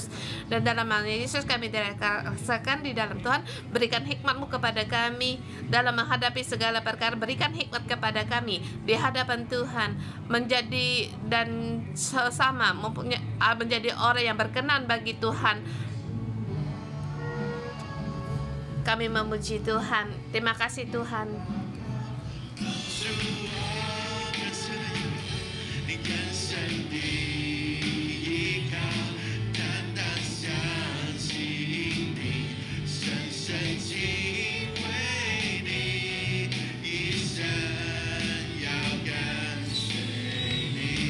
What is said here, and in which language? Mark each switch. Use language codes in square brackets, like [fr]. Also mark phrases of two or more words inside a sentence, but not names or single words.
[id] Dan dalam nama Yesus kami rasakan di dalam Tuhan, berikan hikmat-Mu kepada kami dalam menghadapi segala perkara. Berikan hikmat kepada kami di hadapan Tuhan, menjadi dan sesama menjadi orang yang berkenan bagi Tuhan. Kami memuji Tuhan. Terima kasih Tuhan. [zh] 你更深的依靠，单单相信你，深深敬畏你，一生要跟随你，